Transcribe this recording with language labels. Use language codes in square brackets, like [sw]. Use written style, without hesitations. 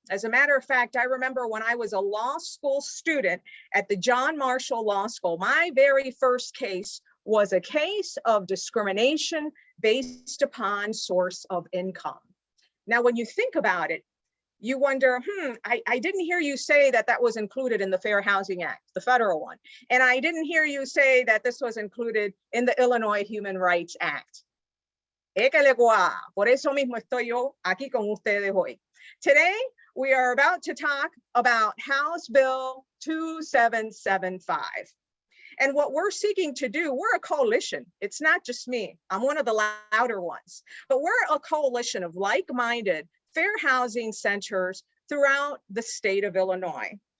[en] As a matter of fact, I remember when I was a law school student at the John Marshall Law School, my very first case was a case of discrimination based upon source of income. Now, when you think about it, you wonder, I didn't hear you say that that was included in the Fair Housing Act, the federal one. And I didn't hear you say that this was included in the Illinois Human Rights Act. [es] Por eso mismo estoy yo aquí con ustedes hoy. [en] Today, we are about to talk about House Bill 2775. And what we're seeking to do, we're a coalition. It's not just me. I'm one of the louder ones. But we're a coalition of like-minded fair housing centers throughout the state of Illinois.